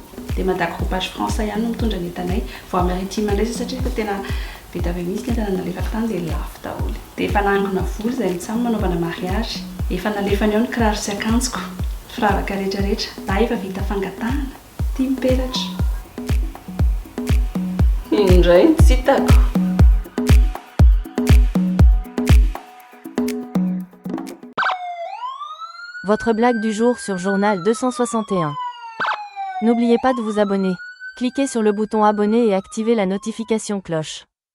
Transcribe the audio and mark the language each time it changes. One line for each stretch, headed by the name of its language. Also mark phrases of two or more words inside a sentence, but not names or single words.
Malagasy: Dia mata groupage France ihany no mitondra ny entanay vao maritime indray satria fa tena be tavy mihitsy ny entana nalefaka tany dia lafo daholo. Dia efa nangona voly izay mitsamina manaovana mariage. Efa nalefany ao ny kiraro sy akanjoko. Firavaka rehetrarehetra. Da efa vita fangatahana. Tia miperatra. Indray tsy hitako.
French: Votre blague du jour sur Journal 261. N'oubliez pas de vous abonner. Cliquez sur le bouton abonner et activez la notification cloche.